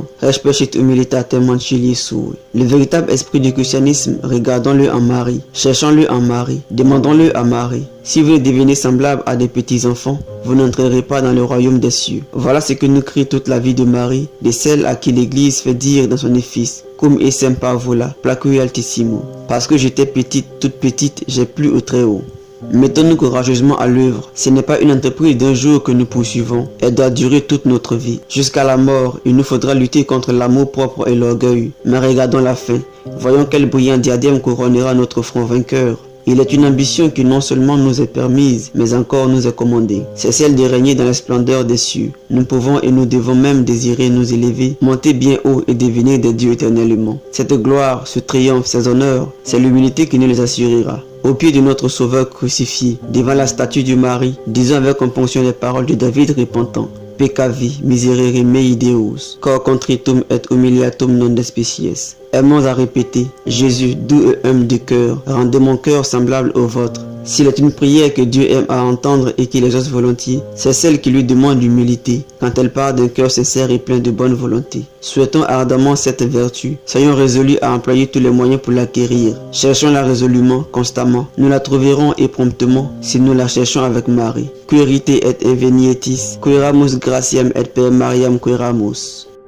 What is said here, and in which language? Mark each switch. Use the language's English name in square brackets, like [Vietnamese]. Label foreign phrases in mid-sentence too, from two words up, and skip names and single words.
[French] Respectez humilitatement Jésus. Le véritable esprit du christianisme, regardons-le en Marie, cherchons-le en Marie, demandons-le à Marie. Si vous devenez semblable à des petits enfants, vous n'entrerez pas dans le royaume des cieux. Voilà ce que nous crie toute la vie de Marie, de celle à qui l'Église fait dire dans son office, [Latin] cum essem parvola, placui altissimo. [French] Parce que j'étais petite, toute petite, j'ai plu au très haut. Mettons-nous courageusement à l'œuvre. Ce n'est pas une entreprise d'un jour que nous poursuivons. Elle doit durer toute notre vie. Jusqu'à la mort, il nous faudra lutter contre l'amour propre et l'orgueil. Mais regardons la fin. Voyons quel brillant diadème couronnera notre front vainqueur. Il est une ambition qui non seulement nous est permise, mais encore nous est commandée. C'est celle de régner dans la splendeur des cieux. Nous pouvons et nous devons même désirer nous élever, monter bien haut et devenir des dieux éternellement. Cette gloire, ce triomphe, ces honneurs, c'est l'humilité qui nous les assurera. Au pied de notre Sauveur crucifié, devant la statue du Marie, disons avec compunction les paroles de David repentant. [Latin] Peccavi, miserere mei Deus, cor contritum et humiliatum non despicies. [French] Aimons à répéter, Jésus, doux et humble de cœur, rendez mon cœur semblable au vôtre. S'il est une prière que Dieu aime à entendre et qu'il exauce volontiers, c'est celle qui lui demande l'humilité, quand elle part d'un cœur sincère et plein de bonne volonté. Souhaitons ardemment cette vertu, soyons résolus à employer tous les moyens pour l'acquérir. Cherchons-la résolument, constamment. Nous la trouverons et promptement, si nous la cherchons avec Marie. [Latin] Querite et invenietis, queramus gratiam et per Mariam queramus.